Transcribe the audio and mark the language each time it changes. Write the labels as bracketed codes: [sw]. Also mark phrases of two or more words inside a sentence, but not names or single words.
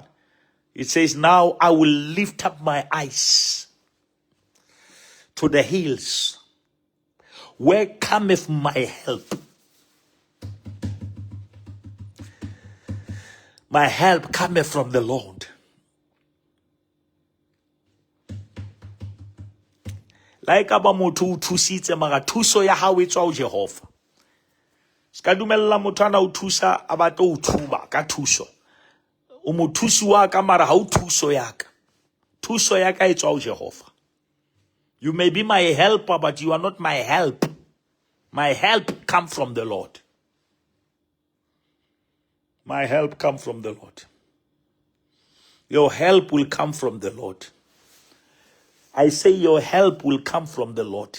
[en] It says, now I will lift up my eyes to the hills. Where cometh my help? My help cometh from the Lord. [st] Like aba motho o thusitse mara thuso ya hao e tswa ho Jehova. Ska dumella motho ana o thusa a batla o thuba ka thuso. O mo thusi wa ka mara ha o thuso ya ka. Thuso ya ka e tswa ho Jehova. [en] You may be my helper, but you are not my help. My help come from the Lord. My help come from the Lord. Your help will come from the Lord. I say your help will come from the Lord.